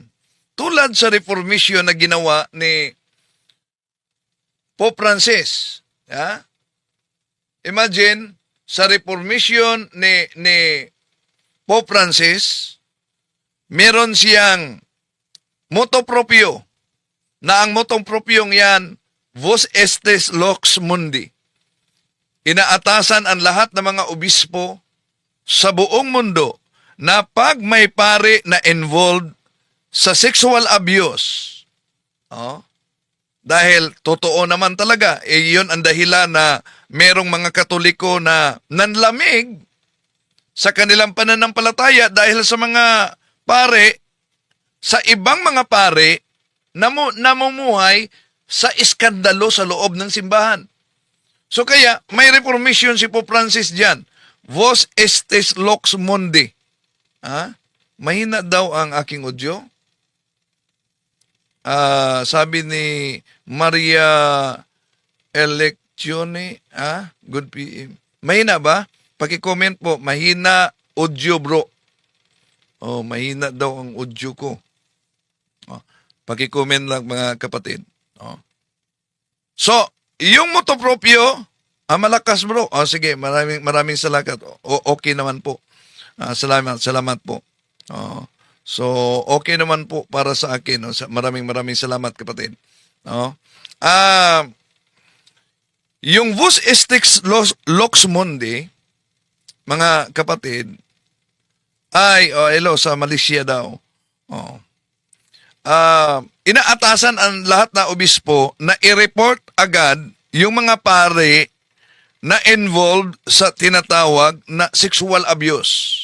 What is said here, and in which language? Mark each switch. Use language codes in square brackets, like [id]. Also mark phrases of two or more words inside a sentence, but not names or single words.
[tl] Tulad sa reformation na ginawa ni Pope Francis. Ya? Imagine, sa reformation ni Pope Francis, meron siyang [la] motto proprio, [tl] na ang [la] motto propiong [tl] yan, [la] Vos estes lux mundi. [tl] Inaatasan ang lahat ng mga obispo sa buong mundo na pag may pare na involved sa [en] sexual abuse, [tl] dahil totoo naman talaga, yun ang dahilan na merong mga Katoliko na nanlamig sa kanilang pananampalataya dahil sa mga pare, sa ibang mga pare na namumuhay sa iskandalo sa loob ng simbahan. So kaya, may reformation si Pope Francis dyan. [la] Vos estes lux mundi. [tl] Mahina daw ang aking audio. Sabi ni Maria Electione, [en] good PM. [tl] Mahina ba? Paki-comment po, mahina audio bro. Mahina daw ang audio ko. Paki-comment lang mga kapatid. So, yung [la] motto proprio, [tl] malakas bro. Sige, maraming salamat. Okay naman po. Salamat po. So, okay naman po para sa akin. Maraming salamat, kapatid. Yung [la] Vos estes lux mundi, [tl] mga kapatid, ay, hello, sa Malaysia daw. Inaatasan ang lahat na obispo na i-report agad yung mga pare na involved sa tinatawag na [en] sexual abuse.